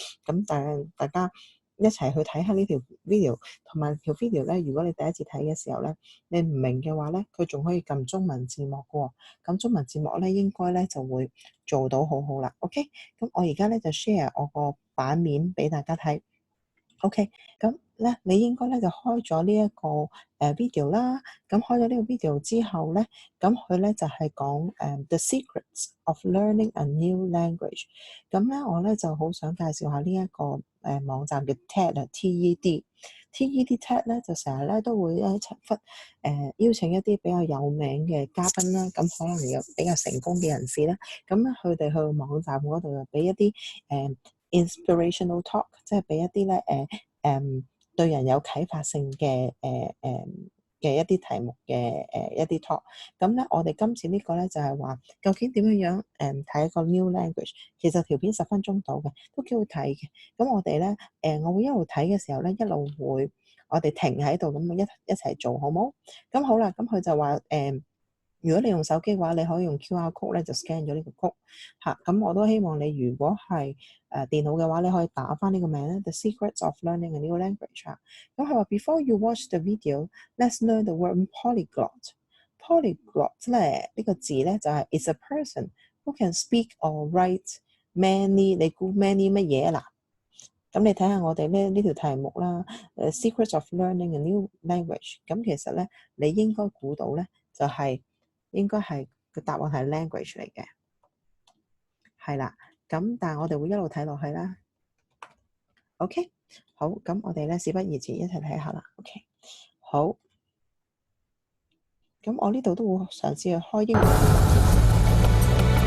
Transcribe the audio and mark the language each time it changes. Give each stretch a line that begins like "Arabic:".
Cantonese: 咁大家一齊去睇下呢條 video，同埋條 video 咧，如果你第一次睇嘅時候咧，你唔明嘅話咧，佢仲可以撳中文字幕嘅喎。咁中文字幕咧應該咧就會做到好好啦。 OK，咁我而家咧就 share 我個版面俾大家睇。 OK，咁咧你應該咧就開咗呢一個video 啦。咁開咗呢個 video 之後咧，咁佢咧就係講The Secrets of Learning a New Language。咁咧我咧就好想介紹下呢一個網站嘅 TED 啊，TED。TED TED 咧就成日咧都會邀請一啲比較有名嘅嘉賓啦，咁可能有比較成功嘅人士啦，咁咧佢哋去網站嗰度就俾一啲
English: inspirational talk，
Cantonese: 即係俾一啲咧對人有啟發性嘅一啲題目嘅一啲 talk。咁咧我哋今次呢個咧就係話究竟點樣睇一個
English: new language。
Cantonese: 其實條片10分鐘到嘅，都幾好睇嘅。咁我哋咧我會一路睇嘅時候咧，一路會我哋停喺度咁一齊做好冇？咁好啦，咁佢就話如果你用手機嘅話，你可以用 QR code 咧就 scan 咗呢個 code 嚇。咁我都希望你如果係電腦嘅話，你可以打返呢個名咧 The Secrets of Learning a New Language 嚇。咁佢話
English: Before you watch the video, let's learn the word polyglot。 polyglot
Cantonese: 咧呢個字咧就係
English: is a person who can speak or write many。
Cantonese: 你估 many 乜嘢啊？嗱，咁你睇下我哋呢條題目啦，Secrets of Learning a New Language。咁其實咧你應該估到咧就係應該係個答案係 language 嚟嘅，係啦。咁但係我哋會一路睇落去啦。OK， 好，咁我哋咧事不宜遲，一齊睇下啦。 OK， 好，咁我呢度都會嘗試去開英文。